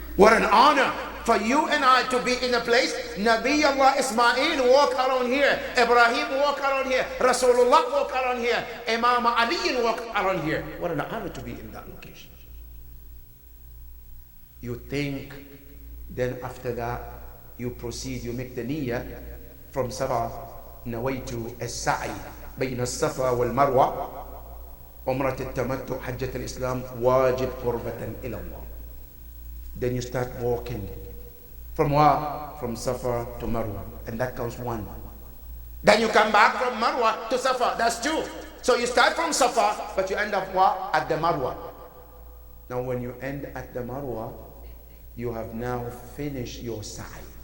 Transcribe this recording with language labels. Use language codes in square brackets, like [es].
[en] What an honor for you and I to be in a place. Nabi Allah Ismail walk around here. Ibrahim walk around here. Rasulullah walk around here. Imam Ali walk around here. What an honor to be in that location. You think, then after that, you proceed, you make the niyyah from Safa. [ar] نويت السعي بين الصفا والمروة عمرة التمتع حجة الإسلام واجب قربة إلى الله. [en] Then you start walking from what? From Safa to Marwa, and that counts one. Then you come back from Marwa to Safa, that's two. So you start from Safa, but you end up what? At the Marwa. Now when you end at the Marwa, you have now finished your sa'i.